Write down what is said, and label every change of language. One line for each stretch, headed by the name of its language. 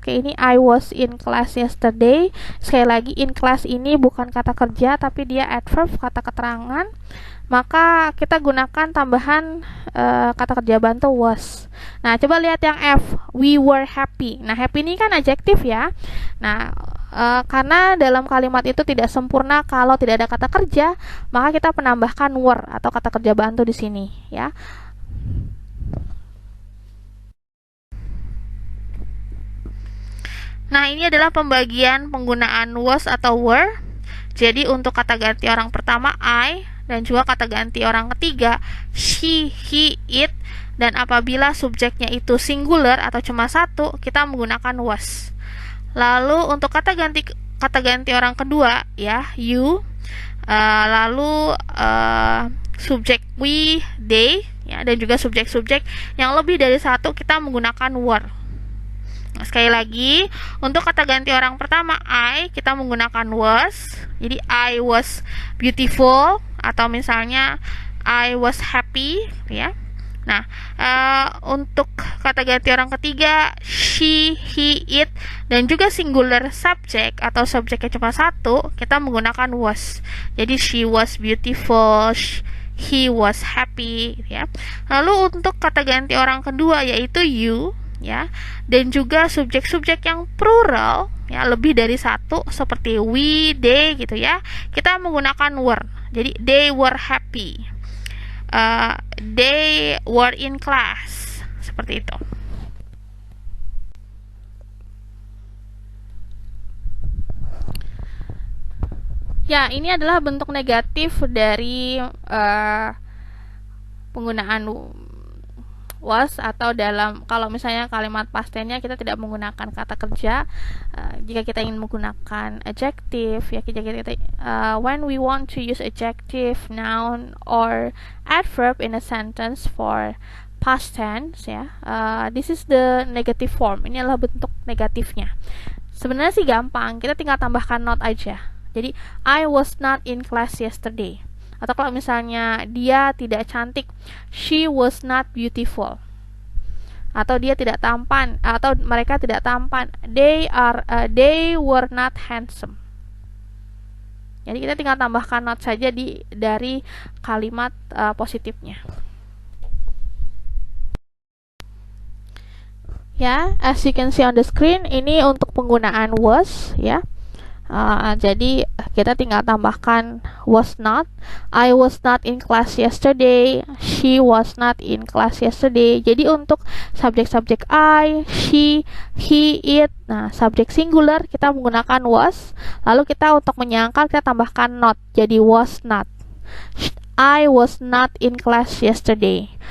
Indonesian: Kayak ini,
English: I was in class yesterday.
Indonesian: Sekali lagi, in class ini bukan kata kerja, tapi dia adverb, kata keterangan. Maka kita gunakan tambahan kata kerja bantu was. Nah, coba lihat yang F,
English: we were happy.
Indonesian: Nah, happy ini kan adjektif, ya. Nah, karena dalam kalimat itu tidak sempurna kalau tidak ada kata kerja, maka kita menambahkan were atau kata kerja bantu di sini, ya. Nah, ini adalah pembagian penggunaan was atau were. Jadi untuk kata ganti orang pertama I, dan juga kata ganti orang ketiga she, he, it, dan apabila subjeknya itu singular atau cuma satu, kita menggunakan was. Lalu untuk kata ganti orang kedua, ya, you, lalu subjek we, they, ya, dan juga subjek-subjek yang lebih dari satu kita menggunakan were. Nah, sekali lagi, untuk kata ganti orang pertama I, kita menggunakan was.
English: Jadi I was beautiful,
Indonesian: atau misalnya
English: I was happy, ya.
Indonesian: Nah, untuk kata ganti orang ketiga, she, he, it, dan juga singular subject atau subjeknya cuma satu, kita menggunakan was.
English: Jadi she was beautiful, he was happy, ya.
Indonesian: Lalu untuk kata ganti orang kedua yaitu you, ya, dan juga subjek-subjek yang plural, ya, lebih dari satu seperti we, they, gitu ya. Kita menggunakan
English: were. Jadi they were happy. They were in class,
Indonesian: seperti itu. Ya, ini adalah bentuk negatif dari penggunaan was, atau dalam kalau misalnya kalimat past tense-nya kita tidak menggunakan kata kerja. Jika kita ingin menggunakan
English: adjective, ya, when we want to use adjective, noun, or adverb in a sentence for past tense, ya, this is the negative form.
Indonesian: Ini adalah bentuk negatifnya. Sebenarnya sih gampang, kita tinggal tambahkan not aja.
English: Jadi I was not in class yesterday.
Indonesian: Atau kalau misalnya dia tidak cantik,
English: she was not beautiful.
Indonesian: Atau dia tidak tampan, atau mereka tidak tampan,
English: they were not handsome.
Indonesian: Jadi kita tinggal tambahkan not saja dari kalimat positifnya.
English: Ya, as you can see on the screen,
Indonesian: ini untuk penggunaan
English: was, ya.
Indonesian: Jadi kita tinggal tambahkan was not.
English: I was not in class yesterday. She was not in class yesterday.
Indonesian: Jadi untuk subjek-subjek I, she, he, it, nah, subjek singular kita menggunakan was. Lalu kita untuk menyangkal kita tambahkan not. Jadi was not.
English: I was not in class yesterday.